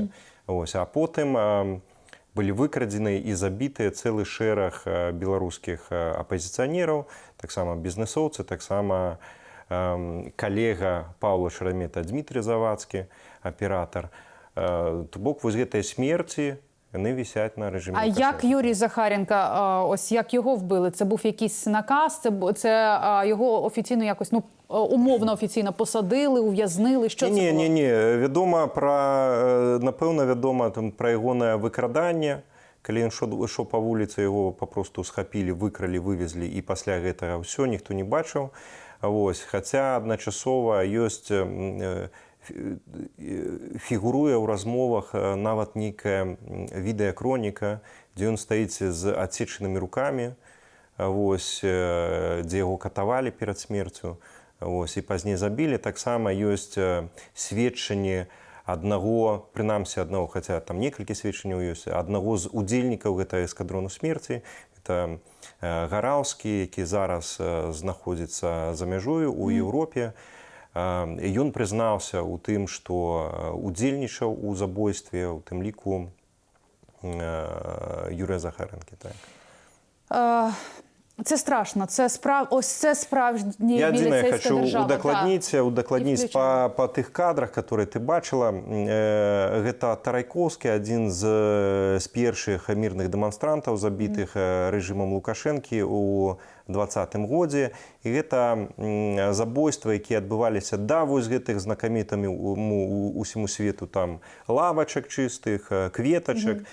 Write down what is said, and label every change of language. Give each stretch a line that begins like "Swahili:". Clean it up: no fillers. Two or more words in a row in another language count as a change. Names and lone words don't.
Belarusian: А потым былі выкрадзены і забітыя цэлы шэраг беларускіх апазіцыянераў, таксама бізнесоўцы, таксама калега Паўла Шарамета Дмітрий Завадскі, аператар. То бок гэтыя смерці,
Ukrainian: вони висять на режимі Лукашенка. А як Юрій Захаренко, ось як його вбили? Це був якийсь наказ? Це його офіційно якось, умовно офіційно посадили, ув'язнили? Що це було? Ні. Напевно, відомо про ягоне викрадання. Коли він йшов по вулиці, його попросту схапили, викрали, вивезли, і після гэтага все, ніхто не бачив. Хоча одночасово є...
Belarusian: фігуруе ў размовах нават нейкая відэакроніка, дзе ён стаіць з адсечанымі рукамі, дзе яго катавалі перад смерцю, і пазней забілі. Таксама ёсць сведчанні аднаго, прынамсі аднаго, хаця там некалькі сведчанняў ёсць, аднаго з удзельнікаў гэтага эскадрону смерці, это Гараўскі, які зараз знаходзіцца за мяжою ў Еўропе. Ён прызнаўся ў тым, што удзельнічаў у забойстве, у тым ліку Юрія Захаренкі.
Ukrainian: Це страшно. Ось це справжній міліцейська держава.
Belarusian: Я удакладніць па тых кадрах, которые ты бачыла. Гэта Тарайковскі, адзін з першых мірных дэманстрантаў, забітых рэжымам Лукашэнкі ў 2020 годзе. І гэта забойствы, якія адбываліся да гэтых знакамітамі усяму свету, там лавачак чыстых, кветачак.